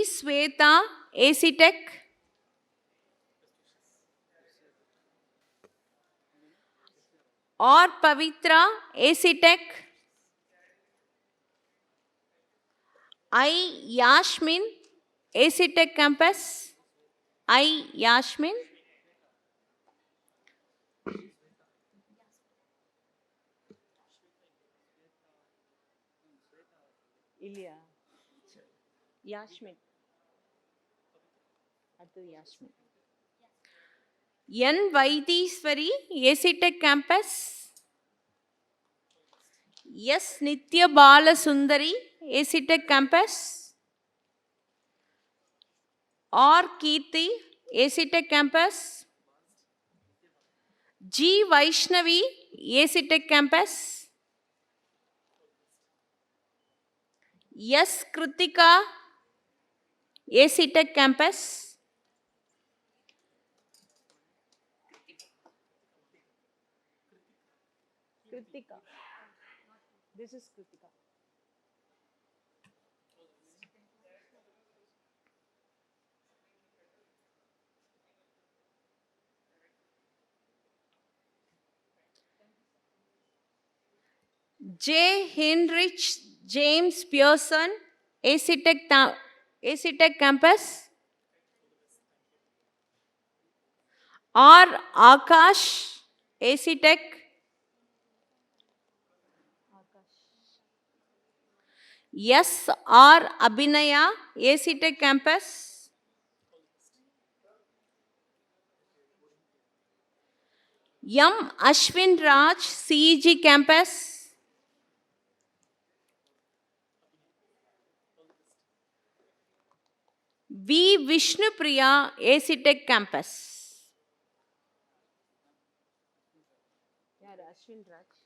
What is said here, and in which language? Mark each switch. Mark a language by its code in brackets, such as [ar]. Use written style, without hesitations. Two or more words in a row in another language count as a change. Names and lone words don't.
[en] Sweta, AC Tech. R. Pavitra, AC Tech. I. Yashmin, AC Tech campus. I. Yashmin. Ilya. Yashmin. Adu Yashmin. N. Vaidiswari, AC Tech campus. S. Nitya Bala Sundari, AC Tech campus. R. Kirti, AC Tech campus. G. Vaishnavi, AC Tech campus. S. Kritika, AC Tech campus. Kritika. This is Kritika. J. Heinrich James Pearson, AC Tech campus. R. Akash, AC Tech. S. R. Abhinaya, AC Tech campus. M. Ashwin Raj, CEG campus. V. Vishnupriya, AC Tech campus. Ashwin Raj.